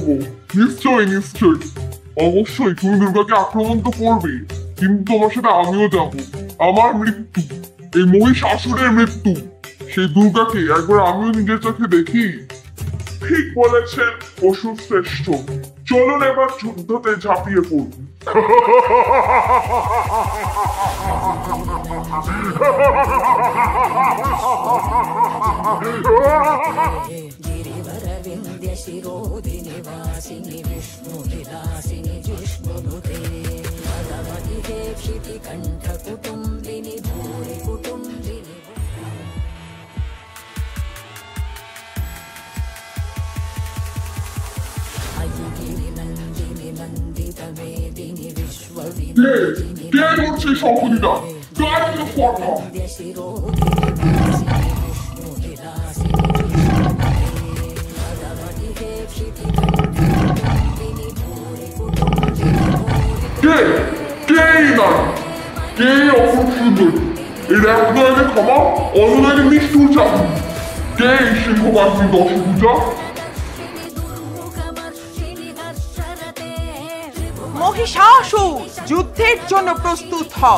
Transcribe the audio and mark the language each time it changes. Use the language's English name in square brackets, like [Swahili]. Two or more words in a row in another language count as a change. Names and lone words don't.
[Bangla] নিশ্চয়ই নিশ্চয়ই, অবশ্যই তুমি দুর্গাকে আক্রমণ তো করবে, কিন্তু তোমার সাথে আমিও যাব। আমার মৃত্যু, এই মহিষাসুরের মৃত্যু, সেই দুর্গাকে একবার আমিও নিজের চোখে দেখি। ঠিক বলেছেন অসুর শ্রেষ্ঠ, চলুন এবার যুদ্ধতে ঝাঁপিয়ে পড়ুন। [Sanskrit] गिरिवरविन्द्यशिरोधिनिवासिनि विष्णुविलासिनि जिष्णुनुते भगवति क्षितिकण्ठकुटुम्बिनि भूरि कुटुम्बिनि अयिगिरिनन्दिनि नन्दितमेदिनि विश्वविनन्दिनि [Bangla] কে করছে শঙ্খনীলা? কার এত কথা? [Sanskrit] शिरोधिनिवासिनि विष्णुविलासिनि भगवति क्षितिकण्ठकुटुम्बिनि भूरि कुटुम्बिनि [Bangla] কে কে এই নারী? কে এই অপরূপ সুন্দরী? এর এক নয়নে ক্ষমা, অন্য নয়নে নিষ্ঠুর চাকরি। কে এই সিংহবাহিনী দশভুজা? মহিষাসুর, যুদ্ধের জন্য প্রস্তুত হও।